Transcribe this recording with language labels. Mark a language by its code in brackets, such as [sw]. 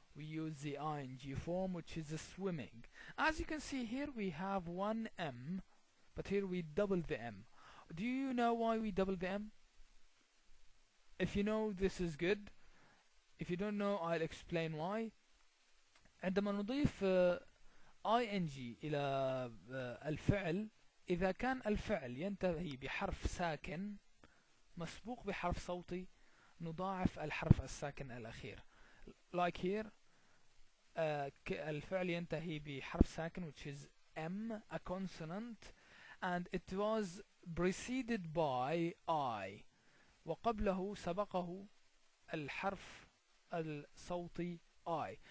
[en] We use the ing form, which is swimming. As you can see here we have one M, but here we double the M. Do you know why we double the M? If you know, this is good. If you don't know, I'll explain why. [ar] عندما نضيف ing إلى الفعل، إذا كان الفعل ينتهي بحرف ساكن مسبوق بحرف صوتي نضاعف الحرف الساكن الأخير. [en] Like here, [ar] الفعل ينتهي بحرف ساكن [en] which is M, a consonant, and it was preceded by I, [ar] وقبله سبقه الحرف الصوتي [en] I.